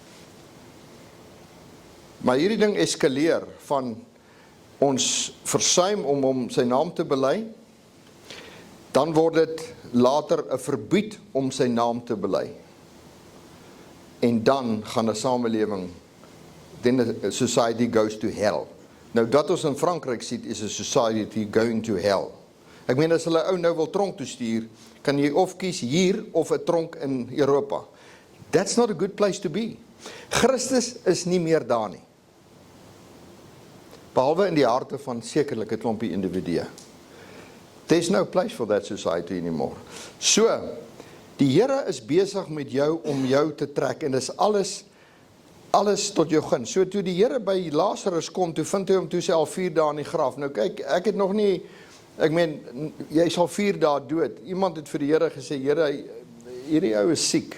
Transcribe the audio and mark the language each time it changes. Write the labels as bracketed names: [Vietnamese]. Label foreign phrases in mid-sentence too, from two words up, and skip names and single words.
[Afrikaans] Maar hierdie ding eskaleer van ons versuim om hom sy naam te bely, dan word dit later 'n verbied om sy naam te bely. En dan gaan 'n samelewing, [English] then a society goes to hell. [Afrikaans] Nou dat ons in Frankryk sien, [English] is a society going to hell. [Afrikaans] Ek meen, as hulle ou nou wil tronk toe stuur, kan jy of kies hier of 'n tronk in Europa. [English] That's not a good place to be. [Afrikaans] Christus is nie meer daar nie. Behalwe in die harte van sekerlik 'n klompie individue. [English] There's no place for that society anymore. [Afrikaans] So, die Here is besig met jou om jou te trek, en dis alles tot jou gun. So toe die Here by Lazarus kom, toe vind hy hom toe sy al 4 dae in die graf. Nou kyk, ek het nog nie, ek meen, jy sal 4 dae dood. Iemand het vir die Here gesê, Here, hierdie ou is siek.